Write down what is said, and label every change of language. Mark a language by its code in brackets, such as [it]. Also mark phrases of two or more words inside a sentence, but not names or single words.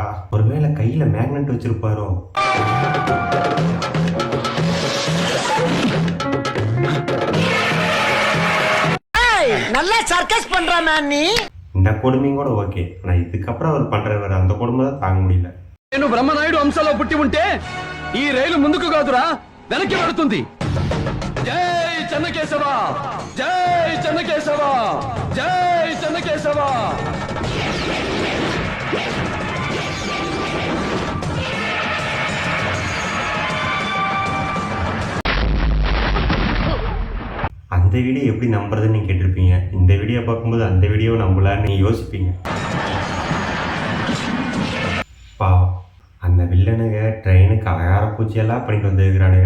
[ta] ஒருவேளை கையில மேக்னெட் வச்சிருப்பாரோ? நல்லா சர்க்கஸ் பண்றானே நீ. இந்த கொடுமையும் கூட ஓகே, ஆனா இதுக்கப்புறம் அவர் பண்றவர் அந்த கொடுமை தான் தாங்க முடியல. [te] నేను బ్రహ్మనాయుడు అంశలో పుట్టి ఉంటే ఈ రైలు ముందుకు కాదురా వెనక్కి పడుతుంది. జై చెన్నకేశవ, జై చెన్నకేశవ, జై చెన్నకేశవ. [ta] அந்த வீடியோ எப்படி நம்புறதுன்னு நீங்க கேட்டிருப்பீங்க. இந்த வீடியோ பார்க்கும்போது அந்த வீடியோ நம்பலான்னு நீங்க யோசிப்பீங்க. பாவம், அந்த வில்லனுங்க ட்ரெயினுக்கு அலங்கார பூச்சியெல்லாம் பண்ணிட்டு வந்துருக்கிறானுங்க.